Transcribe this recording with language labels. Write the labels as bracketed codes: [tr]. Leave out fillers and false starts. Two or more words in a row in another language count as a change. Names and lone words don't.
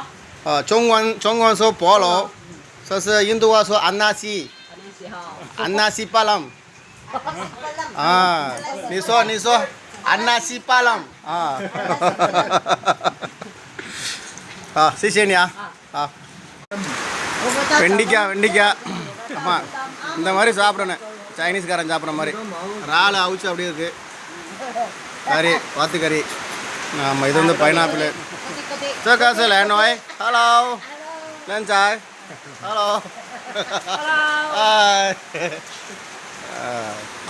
[zh] 中文说菠萝，这是印度话说安纳西巴朗。啊，你说安纳西巴朗啊。好，谢谢你啊。 [ta] 好。வெண்டிக்காய் அம்மா இந்த மாதிரி சாப்பிடணும் சைனீஸ்காரன் சாப்பிட்ற மாதிரி இறால் அவிச்சு அப்படியே இருக்கு கறி வாத்து கறி ஆமாம் இது வந்து பைனாப்பிள் [zh] 这个是莲藕 hello 靓仔 hello 嗨